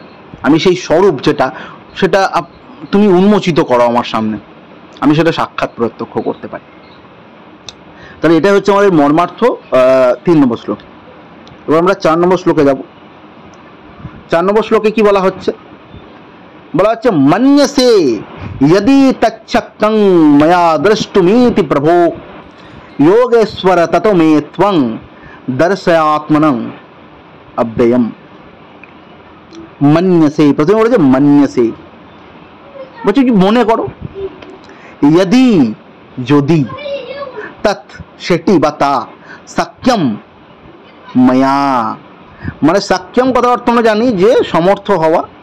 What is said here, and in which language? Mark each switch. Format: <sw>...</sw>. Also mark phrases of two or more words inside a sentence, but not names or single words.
<bn>আমি সেই স্বরূপ সেটা তুমি উন্মোচিত করো আমার সামনে, আমি সেটা সাক্ষাৎ প্রত্যক্ষ করতে পারি। তাহলে এটা হচ্ছে আমাদের মর্মার্থ 3 নম্বর শ্লোক। এবার আমরা 4 নম্বর শ্লোকে যাব। 4 নম্বর শ্লোকে কি বলা হচ্ছে? বলা হচ্ছে</bn> <sa>মন্যসে यदि तच्छक्तं मया द्रष्टुमीति प्रभो योगेश्वर ततो मे त्वं दर्शयात्मनं अव्ययम। मन्यसे,</sa> <bn>प्रथमे বলেছে মন্যসে, বলছে কি মনে করো, यदि যদি, তৎ সেটি বা তা, সাক্ষ্যম মায়া, মানে সাক্ষ্যম কথার অর্থ আমরা জানি যে সমর্থ হওয়া।</bn>